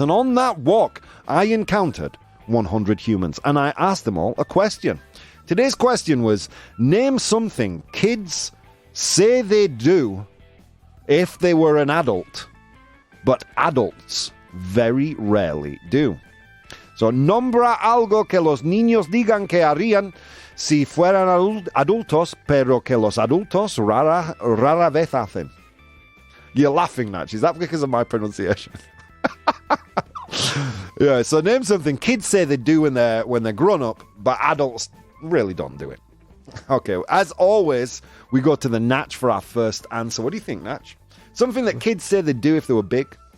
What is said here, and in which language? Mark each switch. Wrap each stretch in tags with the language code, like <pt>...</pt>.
<en>And on that walk, I encountered 100 humans. And I asked them all a question. Today's question was, name something kids say they do if they were an adult, but adults very rarely do.</en> <es>So, nombra algo que los niños digan que harían si fueran adultos, pero que los adultos rara vez hacen.</es> <en>You're laughing, Natch. Is that because of my pronunciation? Yeah, so name something kids say they do when they're grown up, but adults really don't do it. Okay, as always, we go to the Natch for our first answer. What do you think, Natch? Something that kids say they do if they were big?</en>